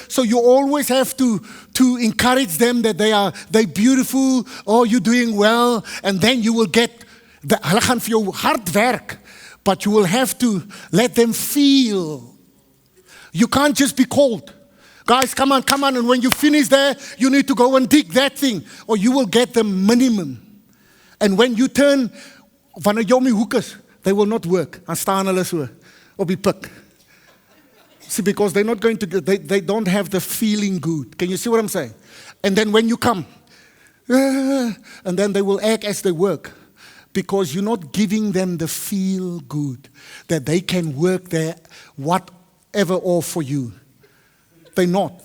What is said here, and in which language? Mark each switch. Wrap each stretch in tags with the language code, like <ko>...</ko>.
<en>So you always have to encourage them that they're beautiful, or you're doing well, and then you will get</en> <af>hulle gaan vir jou hard werk,</af> <en>but you will have to let them feel. You can't just be cold. Guys, come on, and when you finish there, you need to go and dig that thing, or you will get the minimum. And when you turn,</en> <af>wanneer jy om die hoek is,</af> <en>they will not work.</en> <af>Dan staan hulle so op die pik.</af> <en>See, because they're not going to, they don't have the feeling good. Can you see what I'm saying? And then when you come, and then they will act as they work. Because you're not giving them the feel good. That they can work there, whatever or for you. They're not.</en>